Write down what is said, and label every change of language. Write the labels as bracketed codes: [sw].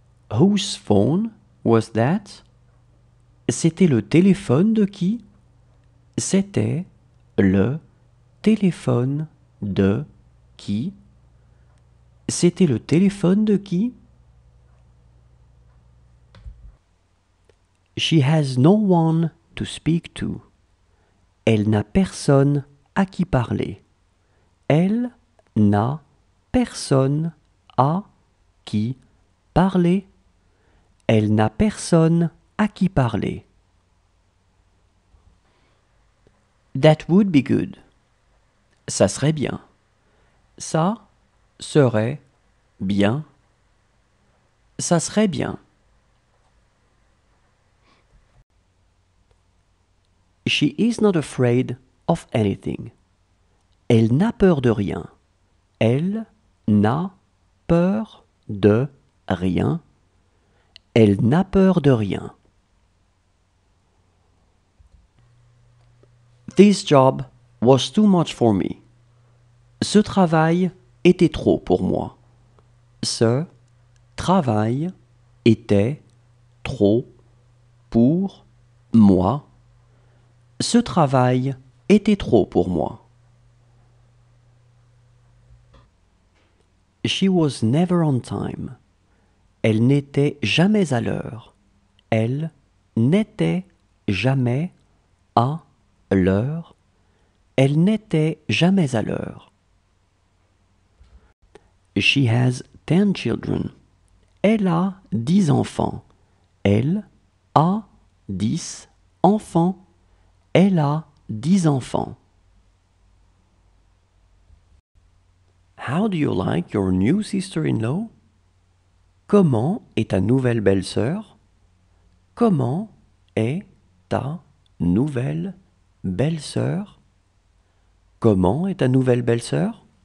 [en] Whose phone was that? [fr] C'était le téléphone de qui? C'était le téléphone de qui? C'était le téléphone de qui? [en] She has no one to speak to. [fr] Elle n'a personne à qui parler. Elle n'a personne à qui parler. Elle n'a personne à qui parler. [en] That would be good. [fr] Ça serait bien. Ça serait bien. Ça serait bien. [en] She is not afraid of anything. [fr] Elle n'a peur de rien. Elle n'a peur de rien. Elle n'a peur de rien. [en] This job was too much for me. [fr] Ce travail était trop pour moi. Ce travail était trop pour moi. Ce travail était trop pour moi. [en] She was never on time. [fr] Elle n'était jamais à l'heure. Elle n'était jamais à l'heure. Elle n'était jamais à l'heure. [en] She has 10 children. [fr] Elle a 10 enfants. Elle a 10 enfants. Elle a 10 enfants. [en] How do you like your new sister-in-law? [fr] Comment est ta nouvelle belle-sœur? Comment est ta nouvelle belle-sœur? Comment est ta nouvelle belle-sœur?